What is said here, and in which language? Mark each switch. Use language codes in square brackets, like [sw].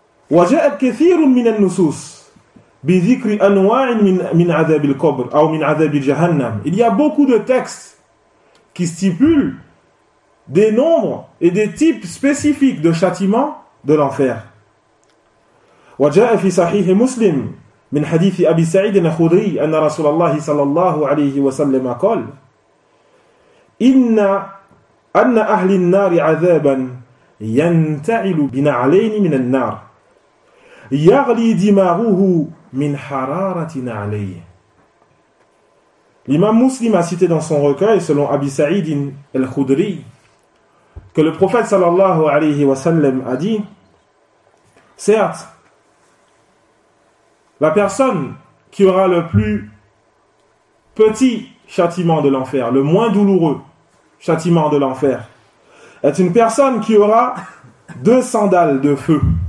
[ar] وَجَاءَتْ كَثِيرٌ مِنَ النُّصُوصِ بِذِكْرِ أَنْوَاعٍ مِنْ عَذَابِ الْقَبْرِ أَوْ مِنْ عَذَابِ الْجَهَنَّمِ. [fr] Il y a beaucoup de textes qui stipulent des nombres et des types spécifiques de châtiments de l'enfer. [ar] وجاء في صحيح مسلم من حديث أبي سعيد الخدري أن رسول الله صلى الله عليه وسلم قال إن أن أهل النار عذابا ينتعل بنعلين من النار يغلي دماغه من حرارة نعليه. [fr] L'imam muslim a cité dans son recueil, selon Abi Saïd al-Khudri, que le prophète [ar] sallallahu alayhi wa sallam [fr] a dit « Certes, la personne qui aura le plus petit châtiment de l'enfer, le moins douloureux châtiment de l'enfer, est une personne qui aura deux sandales de feu.